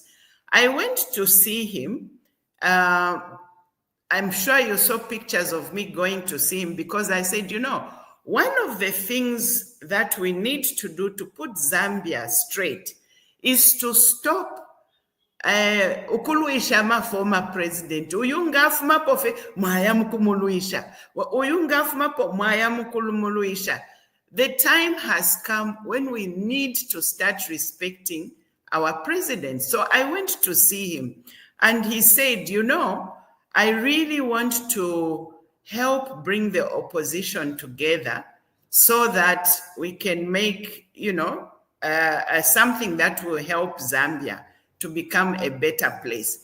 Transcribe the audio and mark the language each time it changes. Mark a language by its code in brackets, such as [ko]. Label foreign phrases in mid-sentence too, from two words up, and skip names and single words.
[en] I went to see him. I'm sure you saw pictures of me going to see him, because I said, you know, one of the things that we need to do to put Zambia straight is to stop [bem] ukuluisha ma [en] former president. [bem] Uyungafuma pofe mwaya mukumuluisha. Uyungafuma po mwaya mukumuluisha. [en] The time has come when we need to start respecting our president. So I went to see him, and he said, you know, I really want to help bring the opposition together so that we can make, you know, something that will help Zambia to become a better place.